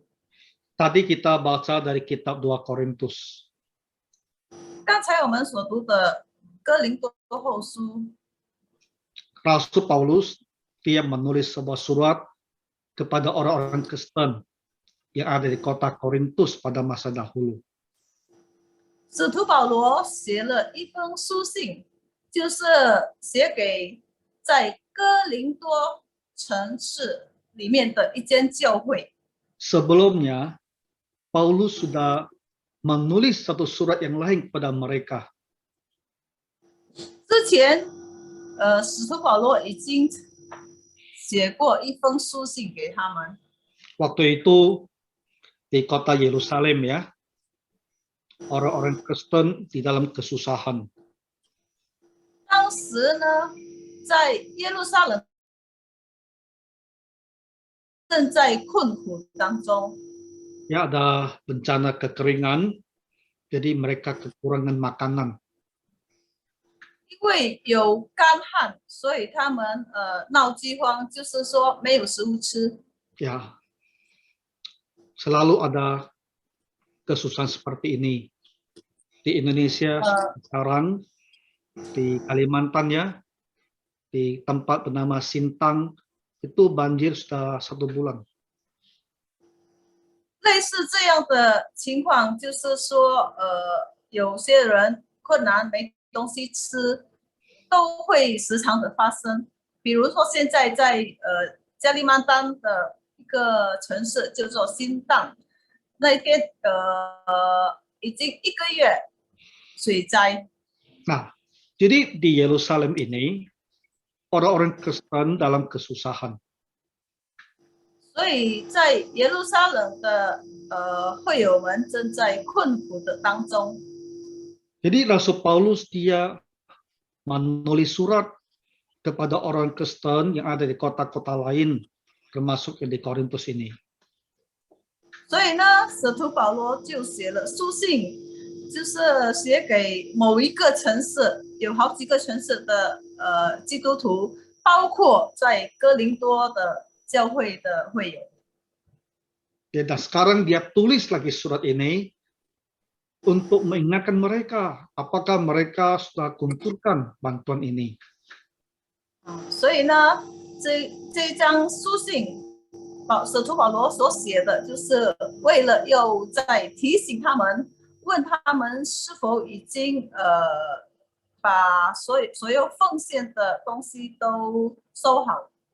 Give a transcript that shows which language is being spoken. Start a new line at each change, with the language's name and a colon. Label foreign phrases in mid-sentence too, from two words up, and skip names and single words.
Indonesian: Tadi kita baca dari kitab 2 Korintus.
Chinese: 刚才我们所读的哥林多后书，
Indonesian: Rasul Paulus dia menulis sebuah surat kepada orang-orang Kristen yang ada di kota Korintus pada masa dahulu.
Chinese: 使徒保罗写了一封书信，就是写给在哥林多城市里面的一间教会。
Indonesian: Sebelumnya, Paulus sudah menulis satu surat yang lain kepada mereka.
Chinese: 之前，使徒保罗已经写过一封书信给他们。
Indonesian: Waktu itu di kota Yerusalem ya, orang-orang Kristen di dalam kesusahan.
Chinese: 当时呢，在耶路撒冷正在困苦当中，
Indonesian: Ya, ada bencana kekeringan, jadi mereka kekurangan makanan.
Chinese: 因为有干旱，所以他们闹饥荒，就是说没有食物吃。
Indonesian: Ya, selalu ada kesusahan seperti ini. Di Indonesia sekarang, di Kalimantan ya, di tempat bernama Sintang, itu banjir sudah 1 bulan.
Chinese: 类似这样的情况，就是说，有些人困难没东西吃，都会时常的发生。比如说，现在在加利曼丹的一个城市叫做新荡，那边已经1个月水灾。
Indonesian: Nah, jadi di Yerusalem ini, orang-orang Kristen dalam kesusahan.
Chinese: 所以在耶路撒冷的会友们正在困苦的当中。
Indonesian: Jadi Rasul Paulus dia menulis surat kepada orang Kristen yang ada di kota-kota lain, termasuk yang di Korintus ini.
Chinese: 所以呢，使徒保罗就写了书信，就是写给某一个城市，有好几个城市的基督徒，包括在哥林多的教会的会友。
Indonesian: Dan sekarang dia tulis lagi surat ini untuk mengingatkan mereka apakah mereka sudah kumpulkan bantuan ini.
Chinese: 所以呢，这张书信，使徒保罗所写的，就是为了又在提醒他们，问他们是否已经把所有奉献的东西都收好。